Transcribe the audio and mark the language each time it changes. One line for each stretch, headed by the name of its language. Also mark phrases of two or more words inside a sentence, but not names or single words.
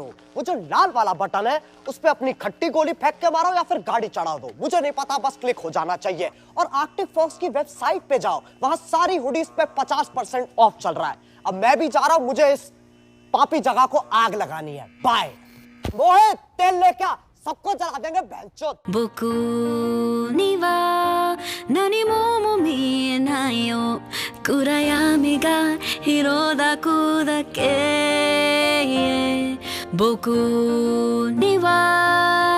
Hindi: वो जो लाल वाला बटन है उस पे अपनी खट्टी गोली फेंक के मारो या फिर गाड़ी चढ़ा दो, मुझे नहीं पता, बस क्लिक हो जाना चाहिए। और आर्कटिक फॉक्स की वेबसाइट पे जाओ, वहां सारी हुडीज पे 50% ऑफ चल रहा है। अब मैं भी जा रहा हूं, मुझे इस पापी जगह को आग लगानी है। बाय। मोहित तेल लेके आ, सबको जला देंगे बेंचोद।
Japanese: 僕には何も見えないよ暗闇が広だくだけ僕には